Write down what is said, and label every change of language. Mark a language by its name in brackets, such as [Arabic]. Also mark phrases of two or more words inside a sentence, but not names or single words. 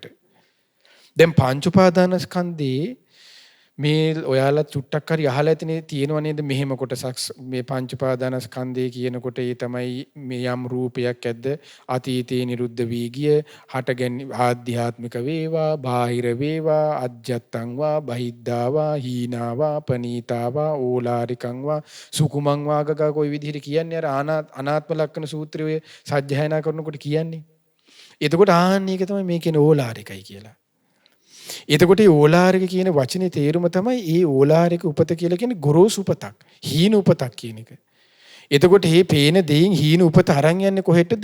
[Sinhala] දැන් පංච උපාදානස්කන්ධේ මේ ඔයාලා චුට්ටක් හරි අහලා ඇතිනේ තියෙනව නේද මෙහෙම කොටසක් මේ පංච උපාදානස්කන්ධය කියනකොට ඒ තමයි මේ යම් රූපයක් ඇද්ද අතීතේ නිරුද්ධ වී ගිය හටගැනීම ආධ්‍යාත්මික වේවා බාහිර වේවා [Pali] අජ්ජත්තං වා බහිද්ධාවා හීනාවා පනීතාවා ඕලාරිකං වා සුකුමං වාගගා [Sinhala] කොයි විදිහට කියන්නේ අර අනාත්ම ලක්ෂණ සූත්‍රයේ සජ්ජායනා කරනකොට කියන්නේ. එතකොට ආන්න එක තමයි මේ කියන ඕලාරිකයි කියලා. එතකොට මේ ඕලාරික කියන වචනේ තේරුම තමයි ඒ ඕලාරික උපත කියලා කියන්නේ ගොරෝසු උපතක්, හීන උපතක් කියන එක. එතකොට මේ පේන දෙයින් හීන උපත අරන් යන්නේ කොහෙටද?